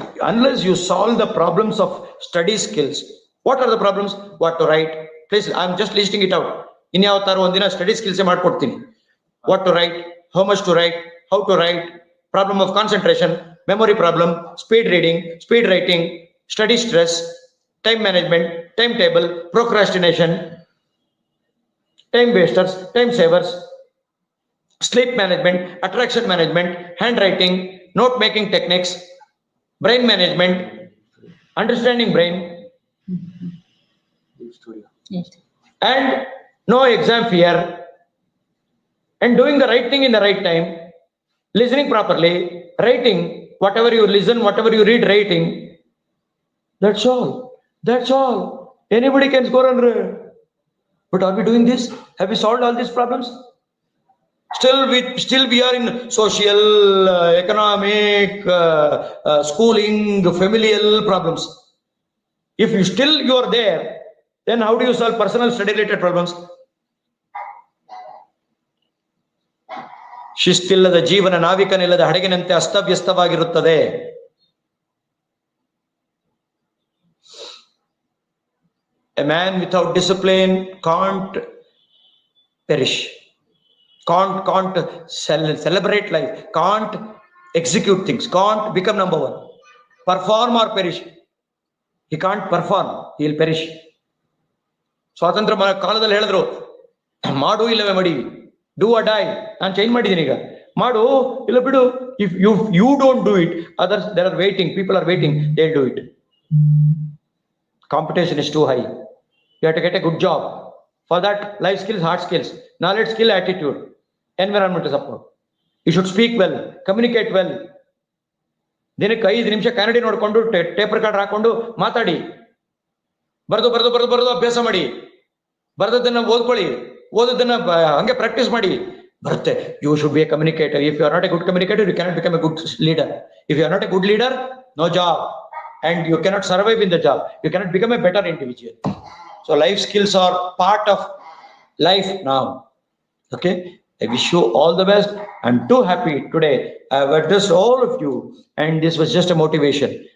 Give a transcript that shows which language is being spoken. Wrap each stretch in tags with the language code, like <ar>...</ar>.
<en>Unless you solve the problems of study skills. What are the problems? What to write? Please, I am just listing it out.</en> <kn>ಇನ್ಯಾವತ್ತಾರು ಒಂದಿನ study skills ಮಾಡ್ಕೊಡ್ತೀನಿ.</kn> <en>What to write, how much to write, how to write, problem of concentration, memory problem, speed reading, speed writing, study stress, time management, timetable, procrastination, time wasters, time savers, sleep management, attraction management, handwriting, note making techniques, brain management, understanding brain, and no exam fear, and doing the right thing in the right time, listening properly, writing, whatever you listen, whatever you read, writing. That's all. Anybody can score 100. But are we doing this? Have we solved all these problems? Still we are in social, economic, schooling, familial problems. If you are there, then how do you solve personal study related problems?</en> <kn>ಶಿಸ್ತಿಲ್ಲದ ಜೀವನ ನಾವಿಕನಿಲ್ಲದ ಹಡಗಿನಂತೆ ಅಸ್ತವ್ಯಸ್ತವಾಗಿರುತ್ತದೆ.</kn> <en>A man without discipline can't perish, can't celebrate life, can't execute things, can't become number one, perform or perish. He can't perform, he'll perish.</en> <kn>ಸ್ವಾತಂತ್ರ್ಯ ಕಾಲದಲ್ಲಿ ಹೇಳಿದ್ರು, ಮಾಡು ಇಲ್ಲವೇ ಮಡಿ,</kn> <en>Do or die.</en> <kn>ನಾನು change ಮಾಡಿದ್ದೀನಿ ಈಗ, ಮಾಡು ಇಲ್ಲ ಬಿಡು.</kn> <en>If you don't do it, others there are waiting, people are waiting, they will do it. Competition is too high. You have to get a good job. For that, life skills, hard skills, knowledge, skill, attitude, environmental support. You should speak well, communicate well.</en> <kn>ದಿನಕ್ಕೆ 5 ನಿಮಿಷ ಕನ್ನಡಿ ನೋಡ್ಕೊಂಡು tape recorder ಹಾಕೊಂಡು ಮಾತಾಡಿ. ಬರೆದು ಅಭ್ಯಾಸ ಮಾಡಿ. ಬರೆದದ್ದನ್ನ ಓದ್ಕೊಳ್ಳಿ, ಓದೋದನ್ನ ಹಂಗೆ ಪ್ರಾಕ್ಟೀಸ್ ಮಾಡಿ. ಬರುತ್ತೆ.</kn> <en>You should be a communicator. If you are not a good communicator, you cannot become a good leader. If you are not a good leader, no job. And you cannot survive in the job. You cannot become a better individual. So life skills are part of life now. Okay. I wish you all the best. I'm too happy today. I have addressed all of you, and this was just a motivation.</en>